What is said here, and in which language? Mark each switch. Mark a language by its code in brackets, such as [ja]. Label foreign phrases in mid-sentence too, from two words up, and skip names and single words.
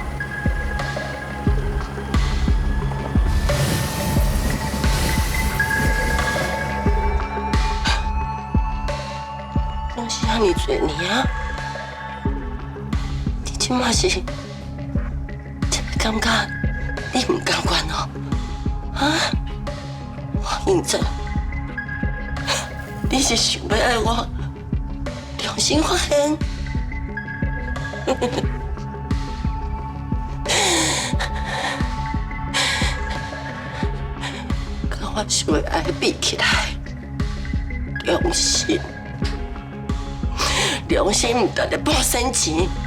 [nan] 拢是遐尼多年啊！你即马是，感觉？你唔甘愿哦，啊！王应真，你是想要爱我良心发现？甲我想要爱比起来，良心唔值得半仙钱。